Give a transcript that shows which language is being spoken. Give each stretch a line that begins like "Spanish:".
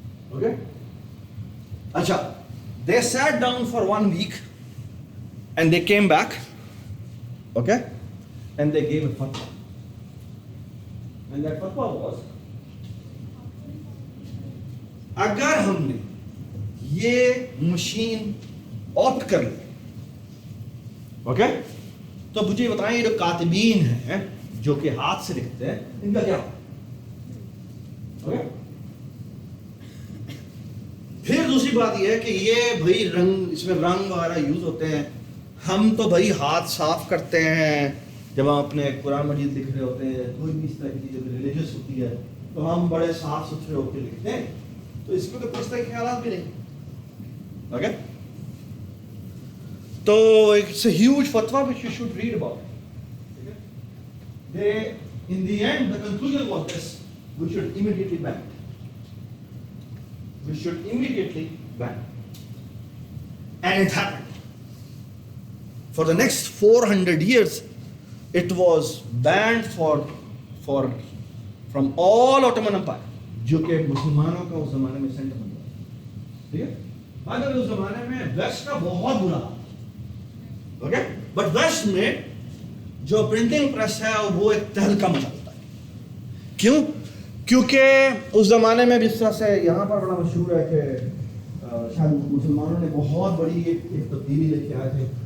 English: Okay, اچھا, they sat down for 1 week and they came back, okay, and they gave a fatwa. And that fatwa was,
Urdu: اگر ہم نے یہ machine opt کر لی, okay, تو مجھے بتائیں یہ جو کاتبین ہیں جو کہ ہاتھ سے لکھتے ہیں ان کا کیا ہوگا. اوکے, پھر دوسری بات یہ ہے کہ یہ بھائی رنگ, اس میں رنگ وغیرہ یوز ہوتے ہیں, ہم تو بھائی ہاتھ صاف کرتے ہیں جب ہم اپنے قرآن مجید لکھ رہے ہوتے ہیں، کوئی بھی اس طرح کی چیز ریلیجس ہوتی ہے تو ہم بڑے صاف ستھرے ہو کے لکھتے ہیں، تو اس میں تو کچھ طرح کے خیالات بھی نہیں.
English: Okay, تو it's a huge فتویٰ which you should read about. They, in the end, the conclusion was this: we should immediately ban it. We should immediately ban it. And it happened. For the next 400 years, it was banned from all Ottoman Empire,
Urdu: جو کہ مسلمانوں کا اس زمانے میں centre بن گیا. ٹھیک ہے، اگر اس زمانے میں ویسٹ کا بہت برا حال، اوکے، بٹ ویسٹ میں جو پرنٹنگ پریس ہے وہ ایک تہلکہ مچاتا ہے. کیوں؟ کیونکہ اس زمانے میں جس طرح سے یہاں پر بڑا مشہور ہے کہ شاید مسلمانوں نے بہت بڑی ایک تبدیلی لے کے آئے تھے.